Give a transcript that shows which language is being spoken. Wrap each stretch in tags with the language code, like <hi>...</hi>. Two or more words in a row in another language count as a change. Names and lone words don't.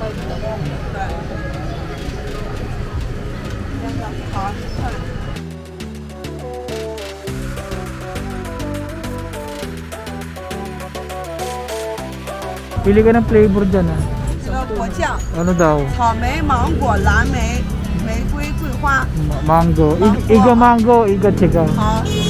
<tl>Pili ka ng flavor dyan ah. Ano daw?</tl> <zh>草莓、芒果、蓝莓、玫瑰、桂花。</zh> <en>Mango. Iga mango, iga chiga.</en> <zh>好。</zh>